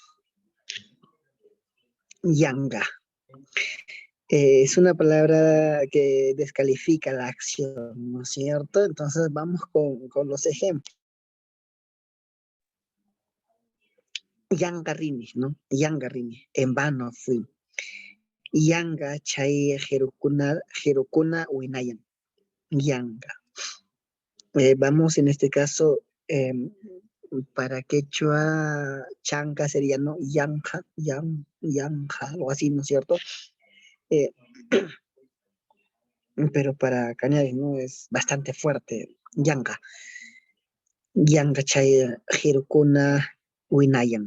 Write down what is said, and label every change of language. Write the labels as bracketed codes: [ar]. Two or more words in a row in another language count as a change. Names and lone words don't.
[qu] Yanga. [es] Es una palabra que descalifica la acción, ¿no es cierto? Entonces vamos con los ejemplos. [qu] Yangarini, ¿no? [es] Yangarini, en vano fui. [qu] Yanga chay jerukuna winayan. Yanga. [es] Vamos en este caso, para quechua, chanca sería, ¿no? Yanja, algo así, ¿no es cierto? Pero para cañaris, ¿no? Es bastante fuerte. [qu] Yanga. Yanga chay jerukuna winayan.